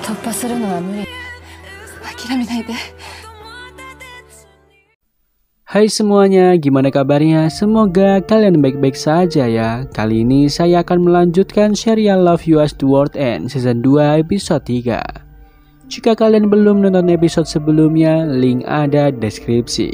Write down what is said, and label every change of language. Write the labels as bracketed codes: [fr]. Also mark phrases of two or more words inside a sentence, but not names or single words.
[ja] するのは無理。諦めないで。 [id] Hai semuanya, gimana kabarnya? Semoga kalian baik-baik saja ya. Kali ini saya akan melanjutkan serial Love You As The World End Season 2 episode 3. Jika kalian belum nonton episode sebelumnya, link ada di deskripsi.